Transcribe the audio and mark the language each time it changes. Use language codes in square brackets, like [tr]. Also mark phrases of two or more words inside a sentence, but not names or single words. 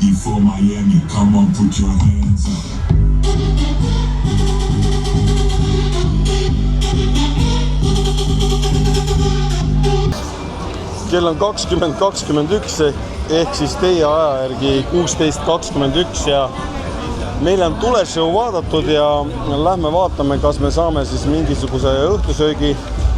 [en] for Miami. Come on, put your hands up. [et] Kell on 20:21 ehk siis teie aja järgi 16:21 ja meil on tuleshow vaadatud ja lähme vaatame, kas me saame siis mingisuguse õhtusöögi